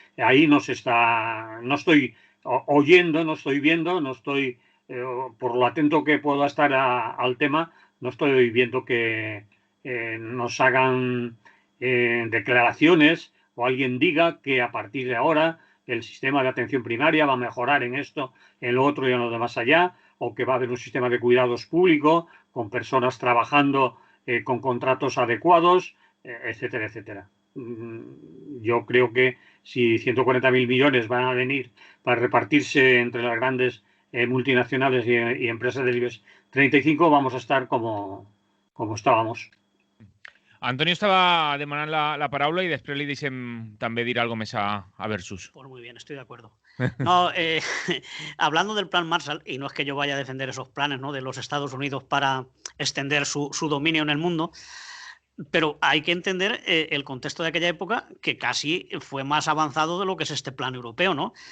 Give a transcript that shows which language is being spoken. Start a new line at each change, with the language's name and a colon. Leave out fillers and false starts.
Spanish: Ahí no estoy oyendo, no estoy viendo, no estoy, por lo atento que puedo estar al tema, no estoy viendo que nos hagan declaraciones o alguien diga que a partir de ahora el sistema de atención primaria va a mejorar en esto, en lo otro y en lo demás allá, o que va a haber un sistema de cuidados público con personas trabajando con contratos adecuados, etcétera, etcétera. Yo creo que si 140.000 millones van a venir para repartirse entre las grandes multinacionales y empresas del IBEX 35, vamos a estar como estábamos.
Catalan: Antonio estava demanant la paraula i després li deixem també dir alguna més a Versus.
Spanish: Pues muy bien, estoy de acuerdo. No, hablando del plan Marshall, y no es que yo vaya a defender esos planes, ¿no?, de los Estados Unidos para extender su dominio en el mundo, pero hay que entender el contexto de aquella época, que casi fue más avanzado de lo que es este plan europeo, ¿no?